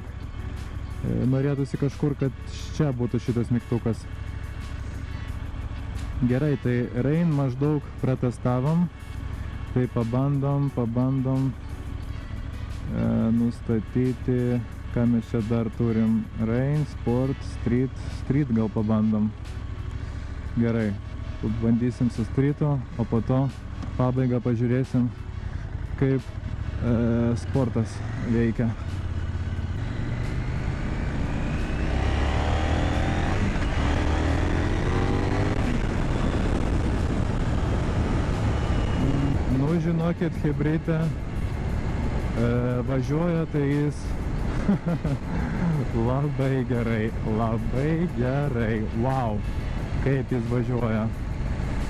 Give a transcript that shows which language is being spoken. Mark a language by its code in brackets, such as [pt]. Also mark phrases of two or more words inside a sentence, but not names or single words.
[lt] Norėtųsi kažkur, kad čia būtų šitas mygtukas. Gerai, tai rain maždaug pratestavom. Tai pabandom nustatyti, ką mes čia dar turim. [en] Rain, sport, street [lt] gal pabandom. Gerai, bandysim su streetu, o po to pabaigą pažiūrėsim, kaip sportas veikia. Žinokit, hibridė važiuoja, tai jis labai gerai, wow, kaip jis važiuoja.